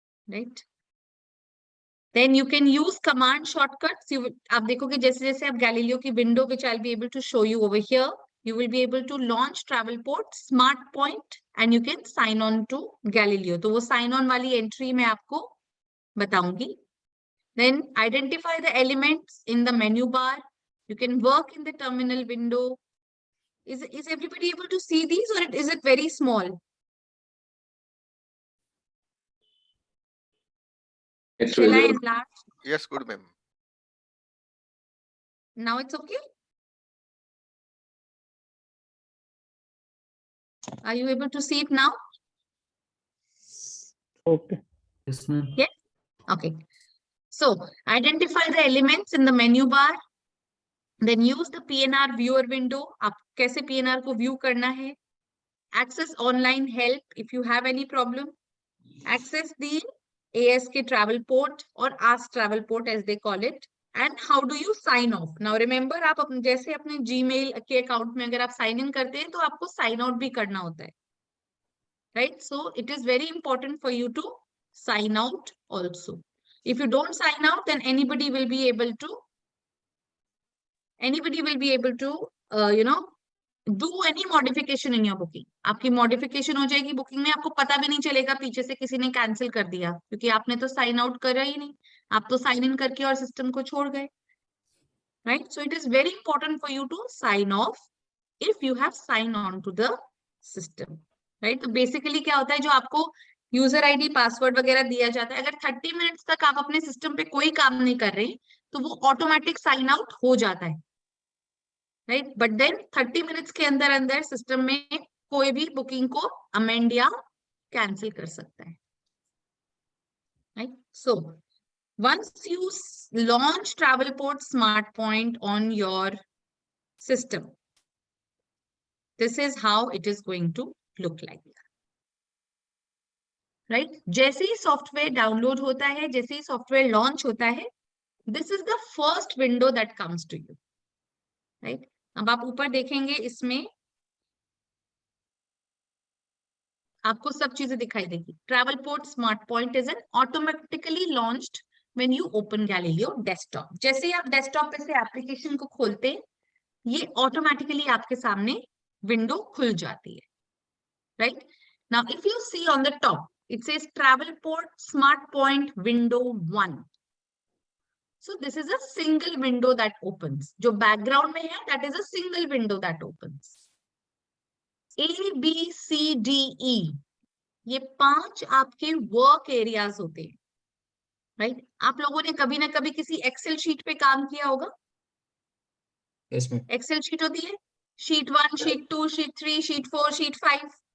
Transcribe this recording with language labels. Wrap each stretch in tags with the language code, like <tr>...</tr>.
<en>Right? Then you can use command shortcuts.</en> <hi>आप देखोगे जैसे जैसे आप Galileo की window,</hi> <en>which I'll be able to show you over here, you will be able to launch Travelport Smart Point and you can sign on to Galileo.</en> <hi>तो वो sign on वाली entry मैं आपको बताऊंगी.</hi> <en>Then identify the elements in the menu bar. You can work in the terminal window. Is everybody able to see these, or is it very small? It's Shall I enlarge? Yes, good, ma'am. Now it's okay? Are you able to see it now? Okay. Yes, ma'am. Yes. Okay. So identify the elements in the menu bar. Then use the PNR viewer window.</en> <hi>आप कैसे PNR को view करना है?</hi> <en>Access online help if you have any problem. Access the ASK Travelport or Ask Travelport as they call it. And how do you sign off? Now remember,</en> <hi>आप जैसे अपने Gmail के account में अगर आप sign in करते हैं तो आपको sign out भी करना होता है.</hi> <en>Right? So it is very important for you to sign out also. If you don't sign out, then anybody will be able to do any modification in your booking.</en> <hi>आपकी modification हो जाएगी booking में, आपको पता भी नहीं चलेगा पीछे से किसी ने cancel कर दिया, क्योंकि आपने तो sign out करा ही नहीं, आप तो sign in करके और system को छोड़ गए.</hi> <en>Right? So it is very important for you to sign off if you have signed on to the system. Right?</en> <hi>तो basically क्या होता है, जो आपको user ID, password वगैरह दिया जाता है, अगर 30 minutes तक आप अपने system पे कोई काम नहीं कर रहे, तो वो automatic sign out हो जाता है. Right? But then 30 minutes के अंदर system में कोई भी booking को amend या cancel कर सकता है.</hi> <en>Right? So once you launch Travelport Smart Point on your system, this is how it is going to look like.</en> <hi>Right? जैसे ही software download होता है, जैसे ही software launch होता है,</hi> <en>this is the first window that comes to you. Right?</en> <hi>अब आप ऊपर देखेंगे, इसमें आपको सब चीजें दिखाई देगी.</hi> <en>Travelport Smart Point is an automatically launched when you open Galileo desktop.</en> <hi>जैसे ही आप desktop पे से application को खोलते हैं, ये automatically आपके सामने window खुल जाती है. Right?</hi> <en>Now, if you see on the top, It says Travelport Smart Point Window 1. So this is a single window that opens.</en> <hi>जो background में है,</hi> <en>that is a single window that opens. A, B, C, D, E.</en> <hi>ये 5 आपके work areas होते हैं, right? आप लोगों ने कभी ना कभी किसी एक्सेल शीट पे काम किया होगा.</hi> <en>Yes, ma'am.</en> <hi>एक्सेल शीट होती है, sheet 1, sheet 2, sheet 3, sheet 4, sheet 5.</hi>